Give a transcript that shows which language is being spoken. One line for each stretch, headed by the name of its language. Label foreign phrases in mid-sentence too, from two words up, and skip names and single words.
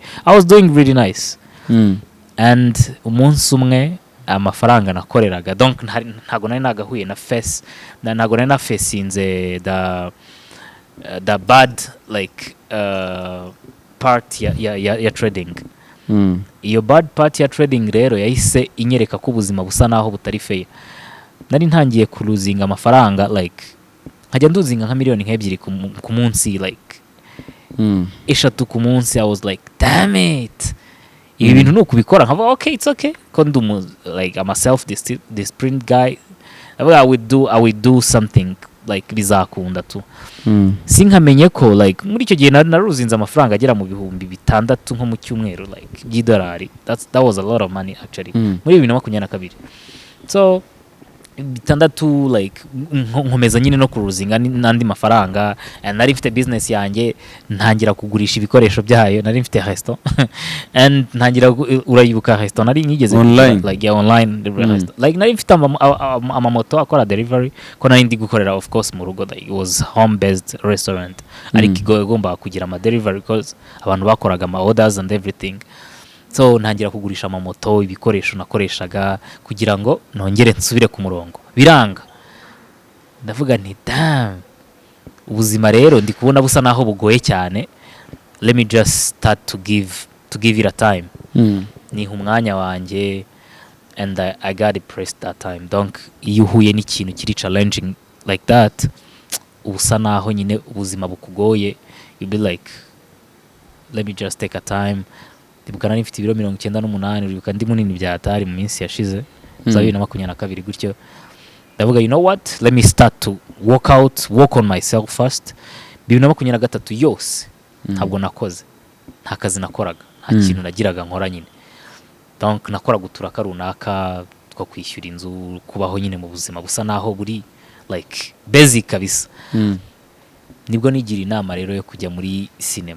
English: I was doing really nice.
Kinyarwanda: And umunsi umwe amafaranga nakoreraga, donc ntago nari nagahuye na face, ntago nari na facinze
English: the bad like part
Kinyarwanda: ya trading. Iyo bad part ya trading rero yahise inyereka ko ubuzima busa naho butari fair. Nari ntangiye kuruzinga amafaranga, like nkajya nduzinga nka miliyoni nk'ebyiri ku munsi, like eshatu ku munsi.
English: I was like damn it,
Kinyarwanda: ibi bintu nuko bikora nkaba
English: okay, it's okay,
Kinyarwanda: ko ndumu
English: like I'm a self disciplined guy. I would do something like
Kinyarwanda: bizakunda tu. Sinkamenye ko like muri icyo gihe naruzinze amafaranga agera mu bihumbi 6 nko mu cyumweru,
English: like $. That was a lot of money actually muri 2022.
Kinyarwanda: So 6 like nkomeza nyine no kuruzinga n'andi mafaranga. Nari mfite business yanjye, ntangira kugurisha ibikoresho byayo. Nari mfite resto and ntangira urayibuka resto nari nyigeze online, like online like nari mfite amamoto akora delivery, ko nari ndi gukorera
English: of course
Kinyarwanda: mu rugo,
English: like it was home based restaurant.
Kinyarwanda: Ariko igomba kugira ama delivery because abantu bakoraga ama
English: orders and everything.
Kinyarwanda: So ntangira kugurisha amamoto, ibikoresho nakoreshaga kugira ngo nongere nsubire ku murongo. Biranga, ndavuga nti damn, ubuzima rero ndi kubona busa naho bugoye cyane.
English: let me just start to give it a time.
Kinyarwanda: Niha umwanya wanjye
English: and I got depressed that time.
Kinyarwanda: Donc iyo uhuye n'ikintu kiri
English: challenging like that,
Kinyarwanda: ubusa naho nyine ubuzima bukugoye,
English: you be like let me just take a time.
Kinyarwanda: Ndibuka nari mfite ibiro 98, uribuka ndi munini bya atari mu minsi yashize za 2022 gutyo.
English: Ndavuga you know what, let me start to work on myself first.
Kinyarwanda: 2023 yose ntabwo nakoze, nta kazi nakoraga, nta kintu nagiraga nkora nyine. Donc nakora guturaka runaka two kwishyura inzu, kubaho nyine mu buzima busa naho buri like basic kabisa. Nibwo nigira inama rero yo kujya muri cinema.